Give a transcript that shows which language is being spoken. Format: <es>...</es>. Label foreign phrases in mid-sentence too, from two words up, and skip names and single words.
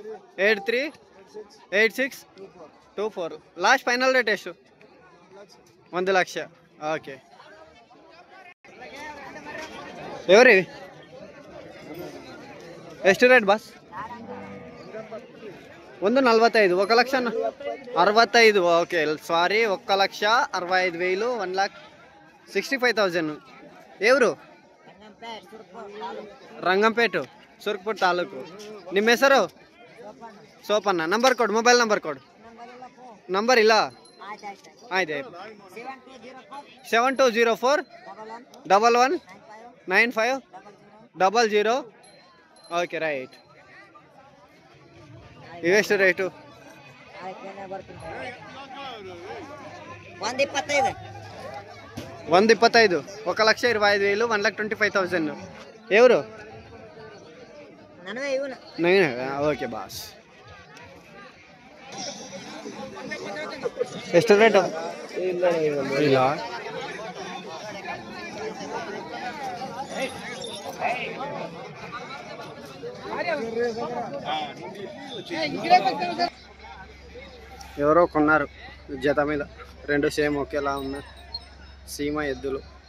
<kn>990283 8624 ಲಾಸ್ಟ್ ಫೈನಲ್ ರೇಟ್ ಎಷ್ಟು? 1 ಲಕ್ಷ. ಓಕೆ. ఎవరి ಎಷ್ಟು ರೇಟ್ ಬಾಸ್? 145. 1,65,000.</kn> <te>ఓకే సారీ, 1,65,000. 1,65,000. ఎవరు?</te> <kn>ರಂಗಂಪೇಟ, ಸುರ್ಪುರ್ ತಾಲೂಕು. ನಿಮ್ಮ ಹೆಸರು? ಸೋಪಣ್ಣ. ನಂಬರ್ ಕೊಡು, ಮೊಬೈಲ್ ನಂಬರ್ ಕೊಡು. ನಂಬರ್ ಇಲ್ಲ? ಆಯ್ತು. 7204 11 9500. ಓಕೆ ರೈಟ್. ಇವೆಷ್ಟು ರೇಟು? 125. 125. 1,25,000. 1,25,000.</kn> <te>ఎవరు? నేనే. ఓకే బాస్.</te> <kn>ಎಷ್ಟು ರೇಟು? ಇಲ್ಲ.</kn> <te>ఎవరో కొన్నారు జత మీద. 2 సేమ్ ఒకేలా ఉన్నాయి. సీమ ఎద్దులు.</te>